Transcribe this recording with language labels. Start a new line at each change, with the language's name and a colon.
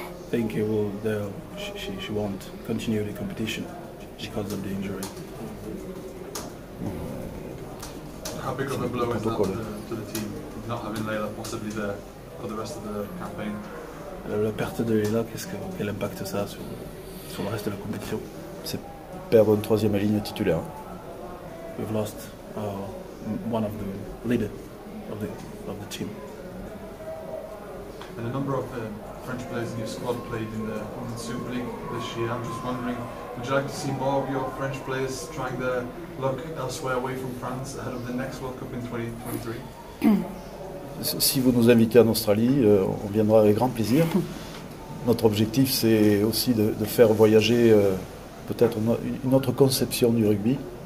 English: Think you will, she won't continue the competition because of the injury. How big of a blow is that to the team, not having Leila possibly there for the rest of the campaign?
French: La perte de Leila, quel impact ça a sur le reste de la compétition? C'est perdre une troisième ligne titulaire.
English: We've lost one of the leaders of the team. And a number of French players in your squad played in the Women's Super League this year. I'm just wondering, would you like to see more of your French players trying their luck elsewhere away from France ahead of the next World Cup in 2023?
French: Si vous nous invitez en Australie, on viendra avec grand plaisir. Notre objectif, c'est aussi de faire voyager peut-être une autre conception du rugby.